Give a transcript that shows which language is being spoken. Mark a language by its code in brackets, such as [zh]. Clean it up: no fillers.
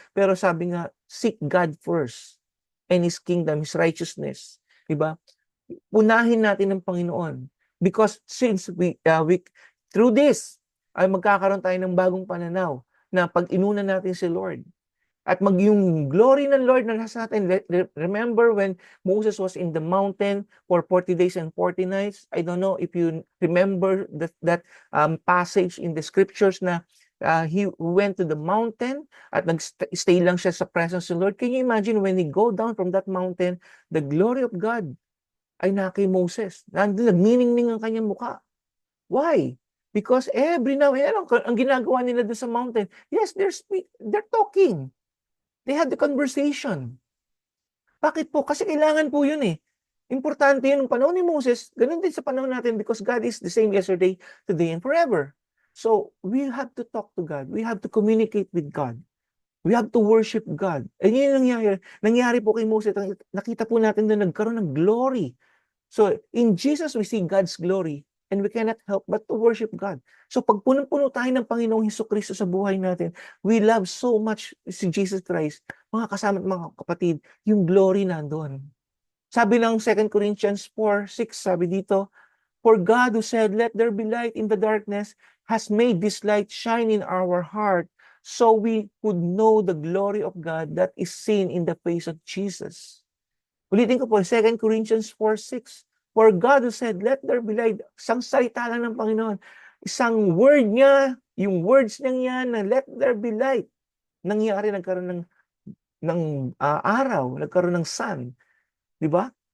[tl] Pero sabi nga, [en] seek God first and His kingdom, His righteousness. Diba? [tl] Unahin natin ng Panginoon. [en] Because since we through this, [tl] ay magkakaroon tayo ng bagong pananaw na pag inuna natin si Lord. At yung glory ng Lord na nasa atin. [en] Remember when Moses was in the mountain for 40 days and 40 nights? I don't know if you remember that passage in the scriptures na he went to the mountain [tl] at nag-stay lang siya sa [en] presence of the Lord. Can you imagine when he go down from that mountain, the glory of God ay kay Moses. [tl] Nagniningning ang kanyang mukha. [en] Why? Because every now and then, [tl] ang ginagawa nila doon sa [en] mountain, yes, they're talking. They had the conversation. [tl] Bakit po? Kasi kailangan po yun eh. Importante yun. Yung panahon ni Moses, ganun din sa panahon natin [en] because God is the same yesterday, today, and forever. So, we have to talk to God. We have to communicate with God. We have to worship God. And [tl] yun yung nangyari. Nangyari po kay Moses. Nakita po natin na nagkaroon ng glory. [en] So, in Jesus, we see God's glory. And we cannot help but to worship God. [tl] So pag punong-puno tayo ng Panginoong Hesukristo sa buhay natin, [en] we love so much [tl] si Jesus Christ, mga kasama at mga kapatid, yung glory nandoon. [en] Sabi ng 2 Corinthians 4:6, [tl] sabi dito, [en] for God who said, let there be light in the darkness, has made this light shine in our heart so we could know the glory of God that is seen in the face of Jesus. [tl] Ulitin ko po, 2 Corinthians 4:6. [en] For God who said, let there be light, [tl] isang salita lang ng Panginoon, isang word niya, yung words niya yan, na let there be light, nangyari, nagkaroon ng araw, nagkaroon ng sun. Di ba?